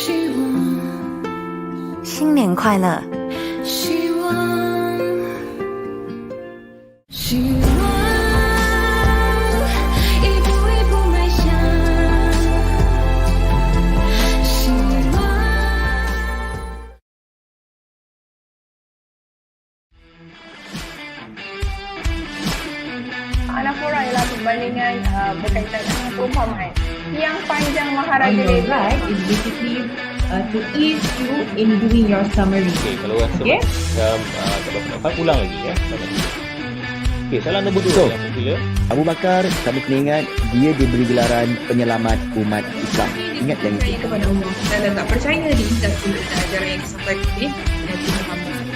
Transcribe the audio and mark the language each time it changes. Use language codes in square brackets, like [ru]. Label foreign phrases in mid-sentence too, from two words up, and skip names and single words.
[zh] 新年快乐！希望，希望，一步一步迈向，希望。 [ms] Anafora ialah perbandingan berkaitan dengan perumpamaan. Yang panjang Maharaja [en] On your Dewi. right is basically to ease you in doing your summary. [ms] Okey, kalau rasa Okay? macam tak dapat dapat ulang lagi ya. Okey, soalan nombor 2 So, yang popular. Abu Bakar, kamu kena ingat dia diberi gelaran penyelamat umat Islam. Ingat yang Percaya itu. kepada Allah dan tak percaya di kitab sunnah dan ajaran yang disampaikan oleh Nabi Muhammad.